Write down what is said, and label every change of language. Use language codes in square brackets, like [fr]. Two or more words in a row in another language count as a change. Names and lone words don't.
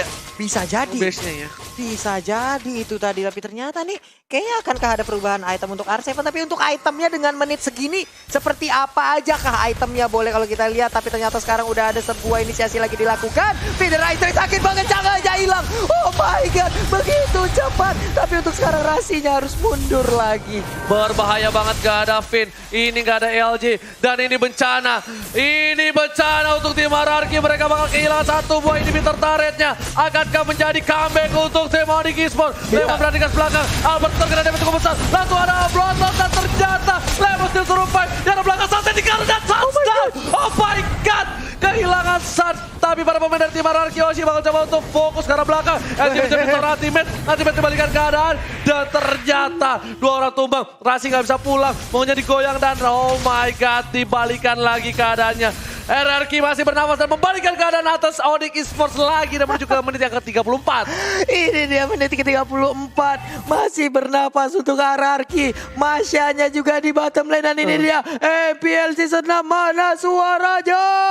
[id] Bisa jadi. Base-nya ya. Bisa jadi itu tadi, tapi ternyata nih kayaknya akankah ada perubahan item untuk R7, tapi untuk itemnya dengan menit segini seperti apa aja kah itemnya, boleh kalau kita lihat, tapi ternyata sekarang udah ada sebuah inisiasi lagi dilakukan. Federator sakit banget, jangan aja hilang. [en] Oh my god, [id] begitu cepat, tapi untuk sekarang Rasinya harus mundur lagi. Berbahaya banget, gak ada Finn, ini gak ada LG, dan ini bencana. Ini bencana untuk tim RRQ, mereka bakal kehilangan satu buah inhibitor turretnya. Akankah menjadi comeback untuk tim Onyx Esports? Lemon berada di garis belakang, Albert terkena damage cukup besar. Langsung ada bloodhound dan ternyata Lemon [en] still survive. [id] Di arah belakang Sun dikarang dan touchdown. [en] Oh my god, [id] kehilangan Sun. Tapi para pemain dari tim RRQ Hoshi bakal coba untuk fokus ke arah belakang. LG mencoba ultimate dibalikan keadaan. Dan ternyata dua orang tumbang. Rasi nggak bisa pulang, maunya digoyang dan [en] oh my god, [id] dibalikan lagi keadaannya. RRQ masih bernafas dan membalikkan keadaan atas Onyx Esports lagi dan menuju ke menit yang ke-34. Ini dia menit ke-34, masih bernapas untuk RRQ. Masyanya juga di [en] bottom lane, [id] dan ini dia MPL Season 6, mana suaranya?